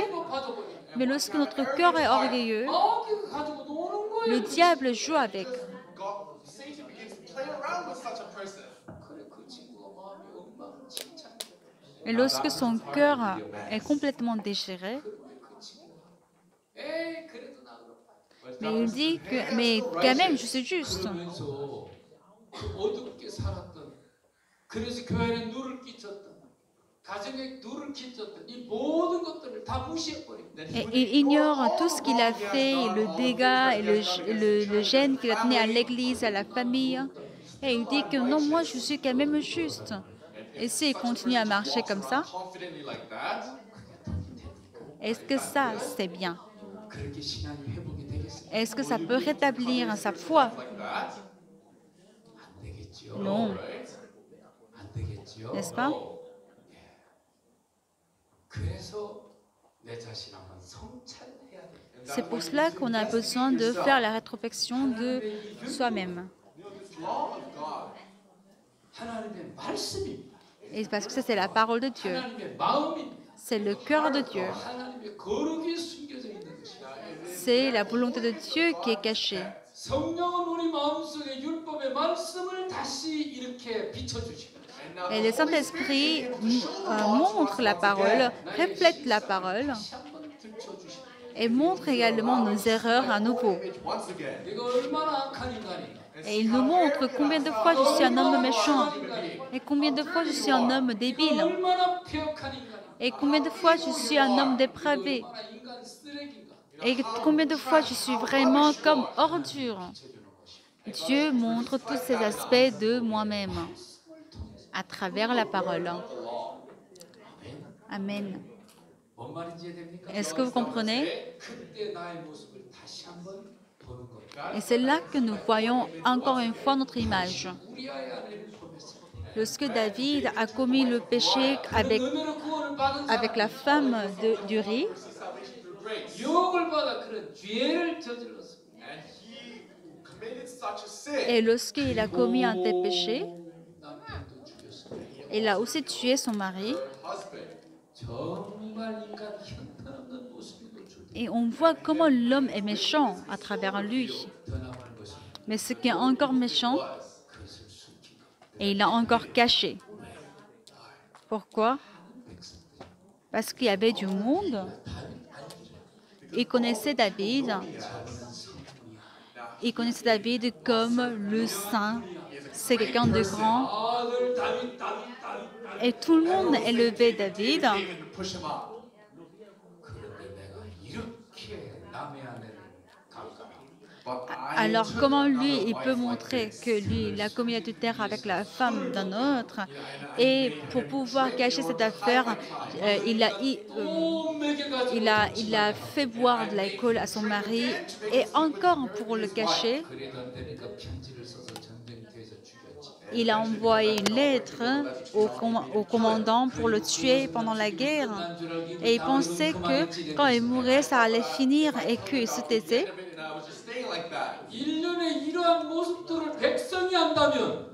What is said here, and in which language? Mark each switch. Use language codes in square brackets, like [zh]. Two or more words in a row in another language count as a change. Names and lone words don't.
[ko] 높아져 버려요. [fr] Mais lorsque notre cœur est orgueilleux, [ko] 마귀가 가지고 노는 거예요. [fr] le diable joue avec. [en] God, Satan begins to play around with such a person. [ko] 그래 그 친구가 마음이 엉망진창. [fr] Et lorsque son cœur est complètement déchiré, [ko] 그 친구. 에이 그래도 나 그렇다. [fr] mais il dit que, mais quand même, je suis juste. [ko] 그러면서 그 어둡게 살았던, 그래서 교회에 누를 끼쳤던, 가정에 누를 끼쳤던 이 모든 것들을 다 무시해버립니다. [fr] Et il ignore tout ce qu'il a fait, le dégât et le gêne qu'il a donné à l'Église, à la famille. Et il dit que non, moi je suis quand même juste. Et s'il continue à marcher comme ça, [en] Confidently like that. [fr] est-ce que ça, c'est bien? [ko] 그렇게 신앙이 회복이 되겠습니까? [fr] Est-ce que ça peut rétablir sa foi? [en] Like that. [ko] 안 되겠죠. [fr] Non, [ko] 안 되겠죠. [fr] n'est-ce pas? [ko] 그래서 내 자신 한번 성찰해야 돼요. [fr] C'est pour cela qu'on a besoin de faire la rétrospection de soi-même. [en] This law of God. [ko] 하나님의 말씀입니다. [fr] Et parce que ça, c'est la parole de Dieu. [ko] 하나님의 마음입니다. [fr] C'est le cœur de Dieu. [ko] 하나님의 거룩이 숨겨져 있는 것입니다. [fr] C'est la volonté de Dieu qui est cachée. [ko] 성령은 우리 마음속에 율법의 말씀을 다시 이렇게 비춰주시고 [fr] Et le Saint-Esprit montre la parole, reflète la parole [ko] 다시 한번 들춰주시고 [fr] et montre également nos erreurs à nouveau. [en] Once again. [ko] 내가 얼마나 악한 인간인가, [fr] Et il nous montre combien de fois je suis un homme méchant et combien de fois je suis un homme débile [ko] 얼마나 폐역한 인간인가, [fr] et combien de fois je suis un homme dépravé [ko] 얼마나 인간 쓰레기인가 [fr] et combien de fois je suis vraiment comme ordure. Dieu montre tous ces aspects de moi-même à travers la parole. Amen. [ko] 뭔 말인지 이해됩니까? [fr] Est-ce que vous comprenez? [ko] 그때 나의 모습을 다시 한번 보는 겁니다. [fr] Et c'est là que nous voyons encore une fois notre image. [ko] 우리아의 아내를 보냈습니다. [fr] Lorsque David a commis le péché avec [ko] 은혜로 구원을 받은 [fr] avec la femme d'Uri, [ko] 유혹을 받아 그런 죄를 저질렀습니다. [en] And he committed such a sin. [fr] et lorsqu'il a commis un tel péché, [ko] 남편도 죽였습니다. [fr] il a aussi tué son mari. Husband. [ko] 정말 인간 형편없는 모습이 노출돼 [fr] Et on voit comment l'homme est méchant à travers lui. [ko] 더 나쁜 것이 [fr] Mais ce qui est encore méchant, [ko] 그것을 숨긴 것. [fr] et il l'a encore caché. Pourquoi? Parce qu'il y avait du monde. Il connaissait David. Il connaissait David comme le saint. C'est quelqu'un de grand. [ko] 아들 다윗 다윗. [fr] Et tout le monde élevait David. [en] David push him up. [ko] 그런데 내가 이렇게 남의 아내를 가까이 [en] But I [fr] Alors [en] took [fr] comment lui, [en] another [fr] il peut [en] wife like [fr] montrer [en] this. [fr] que lui, il a commis adultère avec la femme d'un autre et pour pouvoir cacher cette affaire, il a fait boire de l'alcool à son mari et encore pour le cacher, [ko] 그래도 안 되니까 편지를 써서 전쟁터에서 죽였지. [fr] il a envoyé une lettre au commandant pour le tuer pendant la guerre et il pensait que quand il mourrait, ça allait finir et qu'il se taisait. [en] And I was just staying like that. [ko] 1년에 이러한 모습들을 백성이 안다면